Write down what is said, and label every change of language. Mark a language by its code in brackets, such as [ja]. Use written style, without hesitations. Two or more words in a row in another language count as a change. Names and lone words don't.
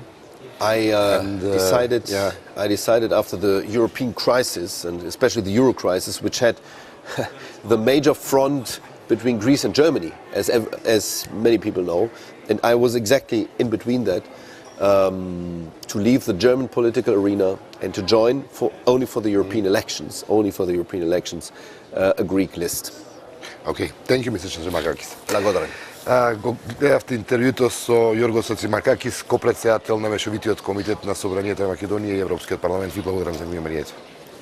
[en] I decided after the European crisis, and especially the Euro crisis, which had the major front between Greece and Germany, as many people know, and I was exactly in between that, to leave the German political arena and to join only for the European elections, a Greek list. Okay, thank you, Mr. Шацимаркакис. [mk] Благодарам. Го гледавте интервјуто со Јоргос Шацимаркакис, копредседател на Мешовитиот комитет на Собранието на Македонија и Европскиот парламент. Ви благодарам за вниманието.